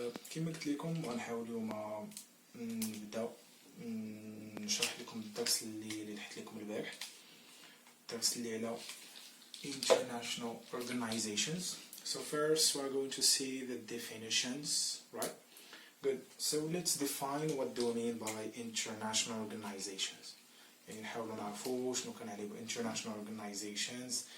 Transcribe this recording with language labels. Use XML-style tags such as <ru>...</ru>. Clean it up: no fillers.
<ar>كما قلت لكم غنحاول اليوم نبدا نشرح لكم الدرس اللي حط لكم البارح. الدرس اللي على</ar> <en>international organizations. So first we're going to see the definitions, right? Good. So let's define what do we mean by international organizations.</en> <ar>يعني نحاولوا نعرفوا شنو كنعني ب</ar> <en>international organizations.</en>